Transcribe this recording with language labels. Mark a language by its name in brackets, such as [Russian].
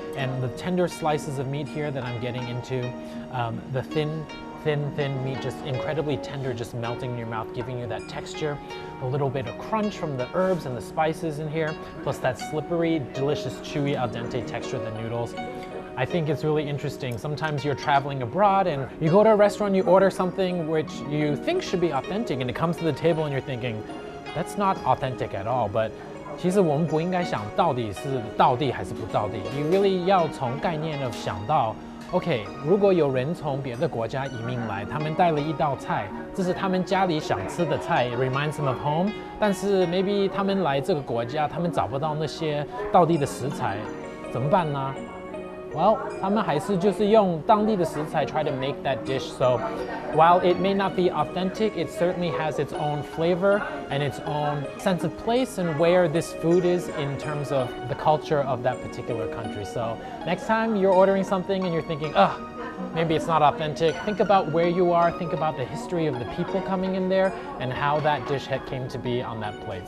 [English] And the tender slices of meat here that I'm getting into, the thin meat, just incredibly tender, just melting in your mouth, giving you that texture, a little bit of crunch from the herbs and the spices in here, plus that slippery, delicious, chewy, al dente texture of the noodles. I think it's really interesting. Sometimes you're traveling abroad and you go to a restaurant, you order something which you think should be authentic, and it comes to the table and you're thinking, that's not authentic at all. [Chinese] But 其实我们不应该想到底是道地还是不道地。 You really 要从概念of 想到 OK， 如果有人从别的国家移民来，他们带了一道菜，这是他们家里想吃的菜 ， it reminds them of home。但是 maybe 他们来这个国家，他们找不到那些道地的食材，怎么办呢？ Well， 他们还是就是用当地的食材 try to make that dish. [English] So while it may not be authentic, it certainly has its own flavor and its own sense of place and where this food is in terms of the culture of that particular country. So next time you're ordering something and you're thinking, maybe it's not authentic, think about where you are, think about the history of the people coming in there and how that dish came to be on that plate.